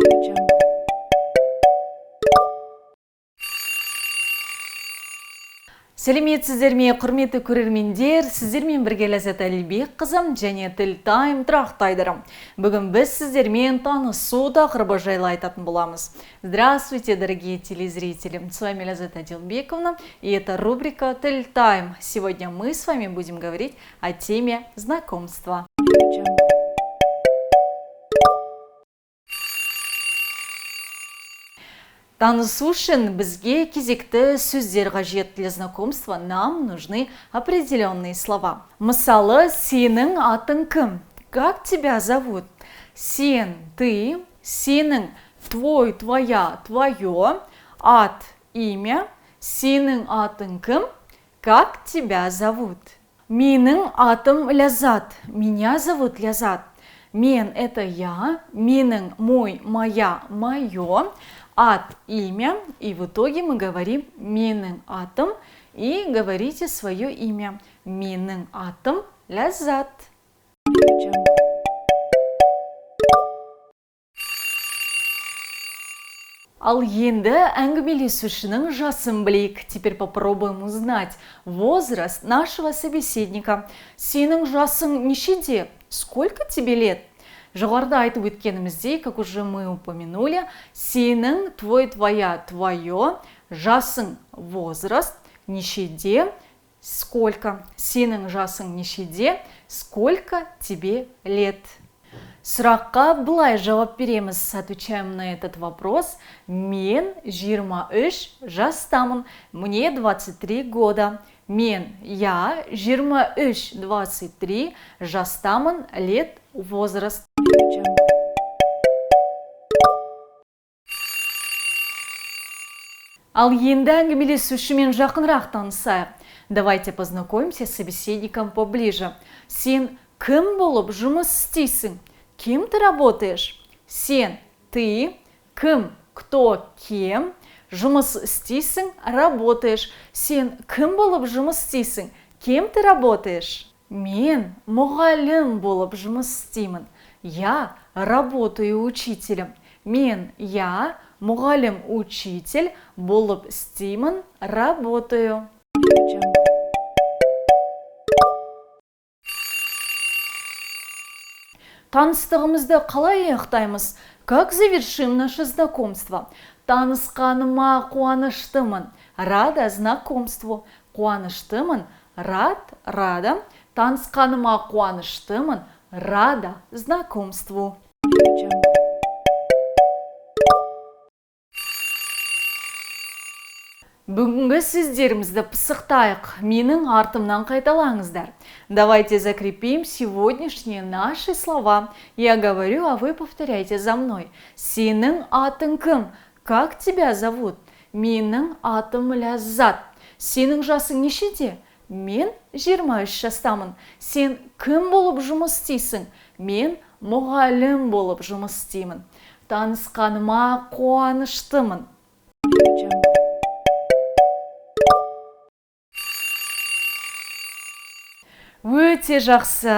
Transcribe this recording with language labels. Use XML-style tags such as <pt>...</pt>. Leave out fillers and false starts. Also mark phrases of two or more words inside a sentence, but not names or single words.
<kk>Сәлеметсіздер ме, құрметті көрермендер, сіздермен бірге Ләззат Әлібекқызы және Тіл Тайм тұрақтайдырым. Бүгін біз сіздермен танысу тақырыбы жайлы айтатын боламыз.</kk> <ru>Здравствуйте, дорогие телезрители! С вами Ләззат Әлібековна, и это рубрика Тіл Тайм. Сегодня мы с вами будем говорить о теме знакомства.</ru> <kk>Танысу үшін бізге кезекті сөздер қажет.</kk> <ru>Для знакомства нам нужны определенные слова.</ru> <kk>Мысалы, сенің атың кім?</kk> <ru>Как тебя зовут? Сен, ты, сенің, твой, твоя, твое, ат, имя,</ru> <kk>сенің атың кім?</kk> <ru>Как тебя зовут?</ru> <kk>Менің атым Ляззат.</kk> <ru>Меня зовут Ляззат. Мен – это я, менің, мой, моя, мое. Ат, имя, и в итоге мы говорим</ru> <kk>менің атым</kk> <ru>и говорите свое имя.</ru> <kk>Менің атым Ляззат. Ал енді әңгімелесушінің жасын білейік.</kk> <ru>Теперь попробуем узнать возраст нашего собеседника.</ru> <kk>Сенің жасың нешеде?</kk> <ru>Сколько тебе лет?</ru> <kk>Жоғарыда айтып өткеніміздей,</kk> <ru>как уже мы упомянули, сенің, твой, твоя, твое,</ru> <kk>жасың, возраст, нешеде, сколько. Сенің жасың нешеде,</kk> <ru>сколько тебе лет.</ru> <kk>Сұраққа былай жауап береміз.</kk> <ru>Отвечаем на этот вопрос.</ru> <kk>Мен 23 жастамын.</kk> <ru>Мне 23 года. Мен, я 23 жастамын, лет, возраст.</ru> <kk>Ал енді әңгімелесушімен жақынырақ танысайық.</kk> <ru>Давайте познакомимся с собеседником поближе.</ru> <kk>Сен кім болып жұмыс істейсің?</kk> <ru>Кем ты работаешь?</ru> <kk>Сен, ты, кім,</kk> <ru>кто, кем,</ru> <kk>жұмыс істейсің, работаешь. Сен кім болып жұмыс істейсің?</kk> <ru>Кем ты работаешь?</ru> <kk>Мен мұғалім болып жұмыс істеймін.</kk> <ru>Я работаю учителем.</ru> <kk>Мен, я, мұғалім, учитель, болып істеймін, работаю. Таныстығымызды қалай аяқтаймыз?</kk> <ru>Как завершим наше знакомство?</ru> <kk>Танысқаныма қуаныштымын.</kk> <ru>Рада знакомству. Қуаныштымын. Рад, рада.</ru> <kk>Танысқаныма қуаныштымын.</kk> <ru>Рада знакомству.</ru> <kk>Бүгінгі сөздерімізді пысықтайық. Менің артымнан қайталаңыздар.</kk> <ru>Давайте закрепим сегодняшние наши слова. Я говорю, а вы повторяйте за мной.</ru> <kk>Сенің атың кім?</kk> <ru>Как тебя зовут?</ru> <kk>Менің атым Ляззат. Сенің жасың нешеде? Мен 23 жастамын. Сен кім болып жұмыс істейсің? Мен мұғалім болып жұмыс істеймін. Танысқаныма қуаныштымын. Өте жақсы.</kk>